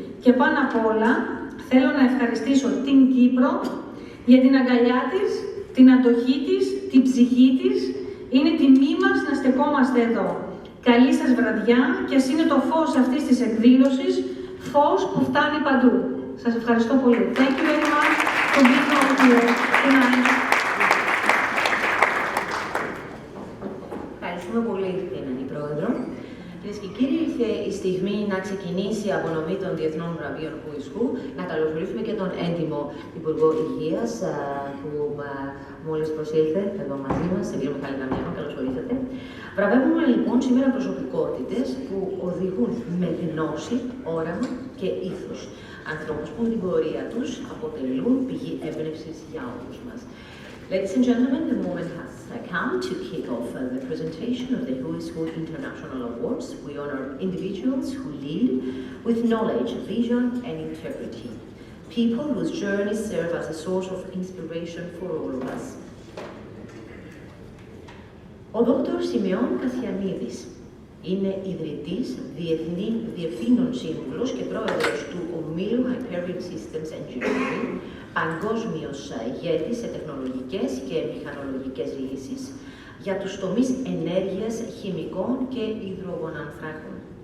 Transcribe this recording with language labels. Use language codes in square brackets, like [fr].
[el] Και πάνω απ' όλα, θέλω να ευχαριστήσω την Κύπρο για την αγκαλιά της, την αντοχή της, την ψυχή της. Είναι τιμή μας να στεκόμαστε εδώ. Καλή σας βραδιά και ας είναι το φως αυτής της εκδήλωσης, φως που φτάνει παντού. Σας ευχαριστώ πολύ. [en] Thank you very much for being over here tonight. [el] Ευχαριστούμε πολύ την Αντιπρόεδρο. Κυρίες και κύριοι, ήρθε η στιγμή να ξεκινήσει η απονομή των Διεθνών Βραβείων Who. Να καλωσορίσουμε και τον έντιμο Υπουργό Υγείας που μόλις προσήλθε εδώ μαζί μας, σε κύριο Μιχάλη Δαμιανό. Καλώς ορίσατε. Βραβεύουμε λοιπόν σήμερα προσωπικότητες που οδηγούν με γνώση, όραμα και ήθος. Ανθρώπους που με την πορεία τους αποτελούν πηγή έμπνευσης για όλους μας. [en] Ladies and gentlemen, the moment has come to kick off the presentation of the Who is Who International Awards. We honor individuals who lead with knowledge, vision and integrity. People whose journeys serve as a source of inspiration for all of us. [el] Ο Δόκτωρ Σημεών Κασιανίδης είναι ιδρυτής, διευθύνων σύμβουλος και πρόεδρος του ομίλου Hyperion Systems Engineering, παγκόσμιος ηγέτης σε τεχνολογικές και μηχανολογικές λύσεις για τους τομείς ενέργειας, χημικών και υδρογονανθράκων.